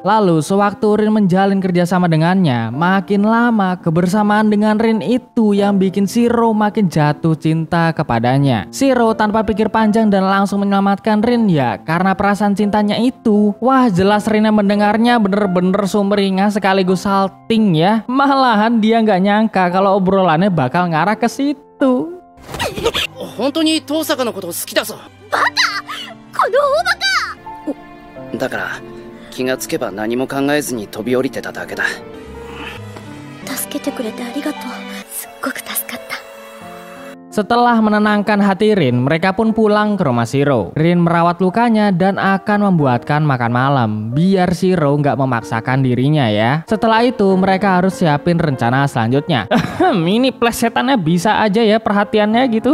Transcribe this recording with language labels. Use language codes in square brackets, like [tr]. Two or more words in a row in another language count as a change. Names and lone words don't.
[id] Lalu sewaktu Rin menjalin kerjasama dengannya, makin lama kebersamaan dengan Rin itu yang bikin Shiro makin jatuh cinta kepadanya. Shiro tanpa pikir panjang dan langsung menyelamatkan Rin ya karena perasaan cintanya itu. Wah jelas Rin yang mendengarnya bener-bener sumringah sekaligus salting ya. Malahan dia nggak nyangka kalau obrolannya bakal ngarah ke situ. [ja] 本当に遠坂のこと好きだぞ。バカ！この大バカ！だから気がつけば何も考えずに飛び降りてただけだ。助けてくれてありがとう。すっごく助かった。 [id] Setelah menenangkan hati Rin, mereka pun pulang ke rumah Shiro. Rin merawat lukanya dan akan membuatkan makan malam, biar Shiro nggak memaksakan dirinya ya. Setelah itu mereka harus siapin rencana selanjutnya. Ini plesetannya bisa aja ya perhatiannya gitu.